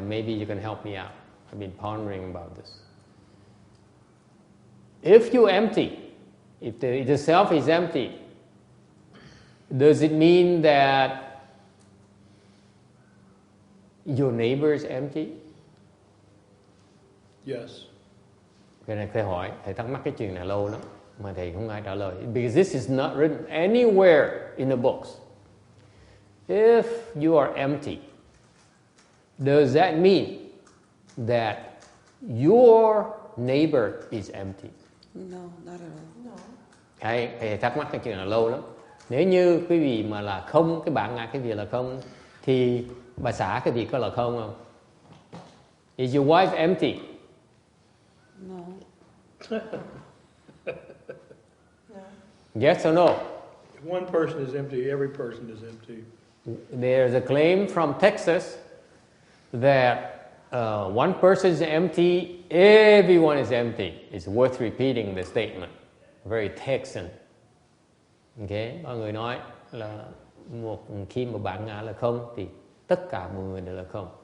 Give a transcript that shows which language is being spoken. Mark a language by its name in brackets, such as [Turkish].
[English] Maybe you can help me out. I've been pondering about this. If you empty, if the self is empty, does it mean that your neighbor is empty? Yes. [Vietnamese] Cái này phải hỏi. Thầy thắc mắc cái chuyện này lâu lắm mà thầy không ai trả lời. [English] Because this is not written anywhere in the books. If you are empty, does that mean that your neighbor is empty? No, not at all. No. [Vietnamese] Thầy thắc mắc cái chuyện này lâu lắm. Nếu như quý vị mà là không, cái bạn ngại cái gì là không, thì bà xã cái gì có là không không? [English] Is your wife empty? No. No. Yes or no? If one person is empty, every person is empty. There's a claim from Texas that one person is empty, everyone is empty. It's worth repeating the statement. Very Texan. Okay? [Vietnamese] Mọi người nói là khi mà bạn ngã là không thì tất cả mọi người đều là không.